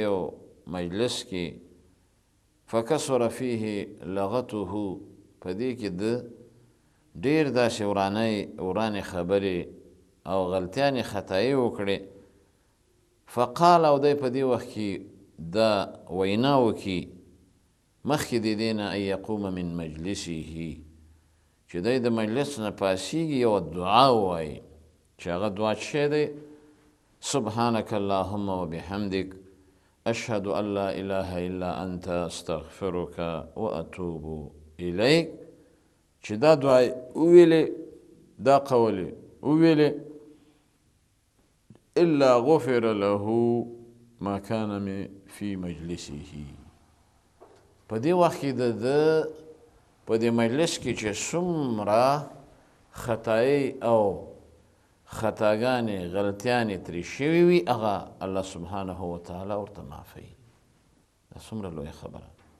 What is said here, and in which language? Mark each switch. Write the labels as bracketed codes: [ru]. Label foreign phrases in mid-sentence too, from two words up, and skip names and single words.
[ps] یو مجلس کې، [ar] فکثر فیه لغته، [ps] په دې کې د ډېر داسې ورانې خبرې او غلطیانې خطایي وکړې، فقال، او دی په دې وخت کې دا وینا وکړي مخکې د دې نه [ar] ان یقوم من مجلسه، [ps] چې دی د مجلس نه پاسیږي، یو دعا ووایي چې هغه دعا څه شی دی؟ [ar] سبحانك اللهم وبحمدك اشهد ان لا اله الا انت استغفرك واتوب الیک، [ps] چې دا دعا وویلې، دا قول وویلې، [ar] الا غفر له ما كان في مجلسه. [ps] په دې وخت کې د په دې مجلس کې چې څومره خطایي او خطاګانې غلطیانې ترې شوي وي، هغه [ar] الله سبحانه وتعالی [ps] ورته معافوي. دا څومره لویه خبره.